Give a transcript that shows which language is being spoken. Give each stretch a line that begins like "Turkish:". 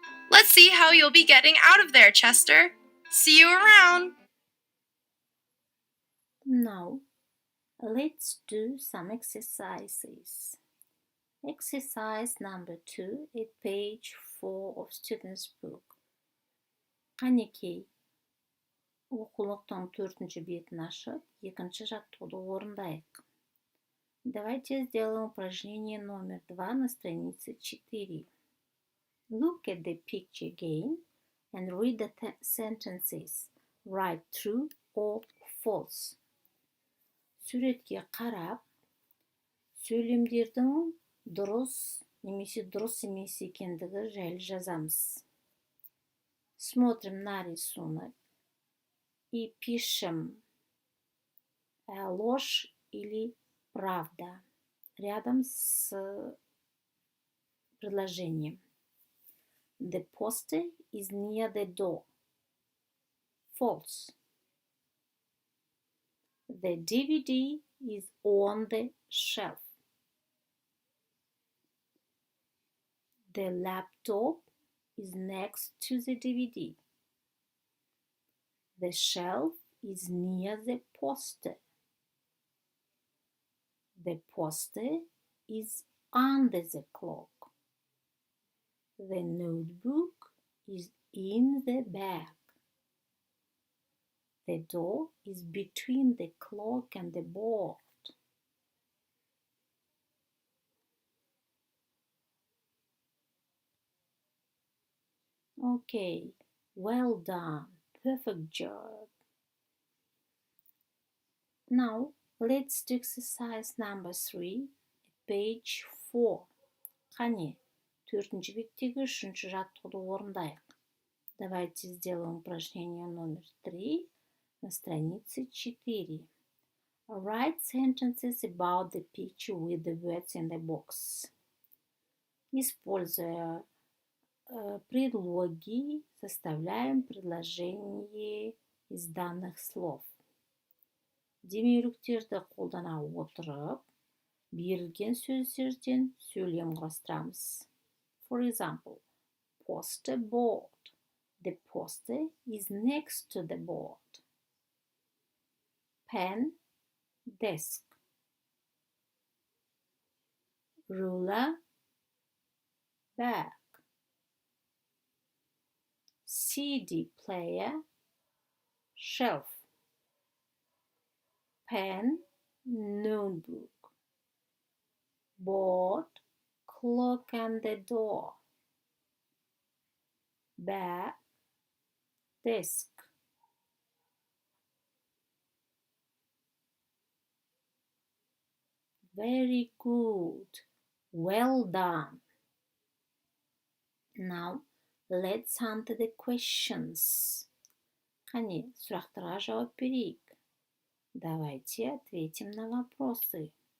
English: Let's see how you'll be getting out of there, Chester. See you around. Now, let's do some exercises. Exercise number 2 at page 4 of student's book.
Kazakh: Қанекей, оқулықтың 4-ші бетін ашып, 2-ші жаттығуды орындайық.
Russian: Давайте сделаем упражнение номер 2 на странице 4.
English: Look at the picture again and read the sentences. Write true or false.
Kazakh: Суретке қарап, сөйлемдердің дұрыс немесе дұрыс емес екендігі жайлы жазамыз.
Russian: Смотрим на рисунок и пишем ложь или правда рядом с предложением.
English: The poster is near the door. False. The DVD is on the shelf. The laptop is next to the DVD. The shelf is near the poster. The poster is under the clock. The notebook is in the bag. The door is between the clock and the board. Okay, well done. Perfect job. Now, let's do exercise number 3 at page 4.
Kazakh: Қане, 4-ші беттегі 3-ші жаттығуды орындайық.
Russian: Давайте сделаем упражнение номер 3 на странице 4.
English: Write sentences about the picture with the words in the box.
Russian: Используя предлоги, составляем предложение из данных слов.
Kazakh: Демеуріктерді қолдана отырып, берілген сөздерден сөйлем құрастырамыз.
English: For example, poster board. The poster is next to the board. Pen, desk. Ruler, bag. CD player, shelf. Pen, notebook. Board, clock and the door. Bag, desk. Very good. Well done. Now, let's answer the questions.
Kazakh: Қане, сұрақтарға жауап берейік.
Russian: Давайте ответим на вопросы.